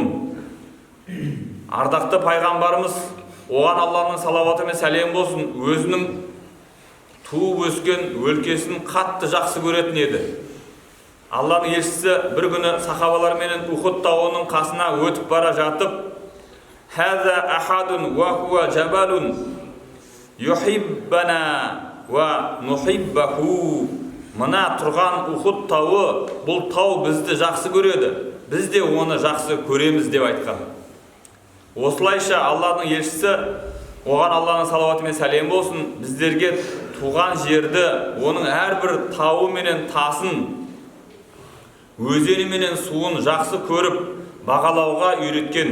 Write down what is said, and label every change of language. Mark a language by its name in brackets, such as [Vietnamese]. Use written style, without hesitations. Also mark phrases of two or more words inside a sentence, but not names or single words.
[Kazakh] Ардақты пайғамбарымыз, оған Алланың салауаты мен сәлем болсын, өзінің туып өскен өлкесін қатты жақсы көретін еді. Алланың елшісі бір күні сахабаларменен Ухуд тауының қасына өтіп бара жатып, [Arabic] «هذا أحد وهو جبل يحبنا ونحبه». [Kazakh] Мына тұрған Ухуд тауы, бұл тау бізді жақсы көреді, біз де оны жақсы көреміз деп айтқан. Осылайша Алланың елшісі, оған Алланың салауаты мен сәлем болсын, біздерге туған жерді, оның әрбір тауы менен тасын, өзені менен суын жақсы көріп, бағалауға үйреткен.